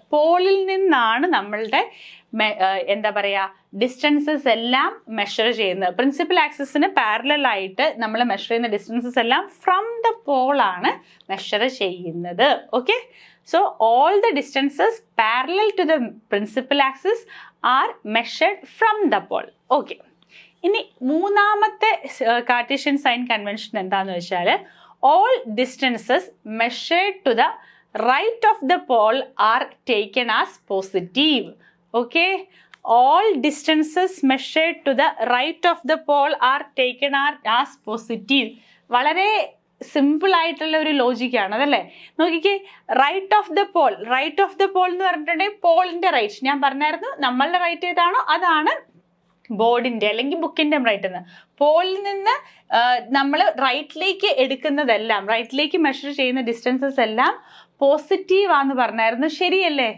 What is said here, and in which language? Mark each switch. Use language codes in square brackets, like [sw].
[ml] പോളിൽ നിന്നാണ് നമ്മളുടെ എന്താ പറയുക ഡിസ്റ്റൻസസ് എല്ലാം മെഷർ ചെയ്യുന്നത്. പ്രിൻസിപ്പൽ ആക്സിസിന് പാരലായിട്ട് നമ്മൾ മെഷർ ചെയ്യുന്ന ഡിസ്റ്റൻസസ് എല്ലാം ഫ്രം ദ പോളാണ് മെഷർ ചെയ്യുന്നത്. [en] Okay, so all the distances parallel to the principal axis are measured from the pole. Okay, [ml] ഇനി മൂന്നാമത്തെ കാർട്ടീഷ്യൻ സൈൻ കൺവെൻഷൻ എന്താണെന്ന് വെച്ചാൽ [en] all distances measured to the right of the pole are taken as positive. Okay, all distances measured to the right of the pole are taken as positive. [ml] വളരെ simple ആയിട്ടുള്ള ഒരു ലോജിക്കാണ് അതല്ലേ. നോക്കിക്കേ, [en] right of the pole [ml] എന്ന് പറഞ്ഞിട്ടുണ്ടെങ്കിൽ പോളിൻ്റെ right ഞാൻ പറഞ്ഞായിരുന്നു, നമ്മളുടെ റൈറ്റ് ഏതാണോ അതാണ് ബോർഡിൻ്റെ അല്ലെങ്കിൽ ബുക്കിൻ്റെ റൈറ്റ് എന്ന്. പോളിൽ നിന്ന് നമ്മൾ റൈറ്റിലേക്ക് എടുക്കുന്നതെല്ലാം, റൈറ്റിലേക്ക് മെഷർ ചെയ്യുന്ന ഡിസ്റ്റൻസസ് എല്ലാം പോസിറ്റീവ് ആണെന്ന് പറഞ്ഞായിരുന്നു, ശരിയല്ലേ?